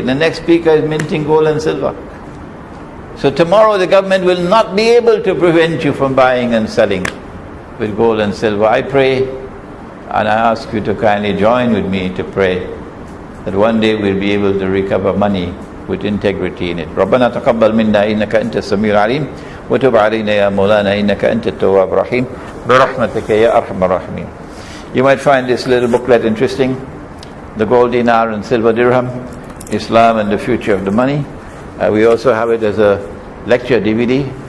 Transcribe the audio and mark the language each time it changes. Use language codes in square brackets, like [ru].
[en] The next speaker is minting gold and silver. So tomorrow the government will not be able to prevent you from buying and selling with gold and silver. I pray, and I ask you to kindly join with me to pray that one day we'll be able to recover money with integrity in it. [ar] ربنا تقبل منا إنك أنت السميع العليم وتب علينا يا مولانا إنك أنت التواب الرحيم برحمتك يا أرحم الراحمين. [en] You might find this little booklet interesting, the gold dinar and silver dirham, Islam and the future of the money. We also have it as a lecture DVD.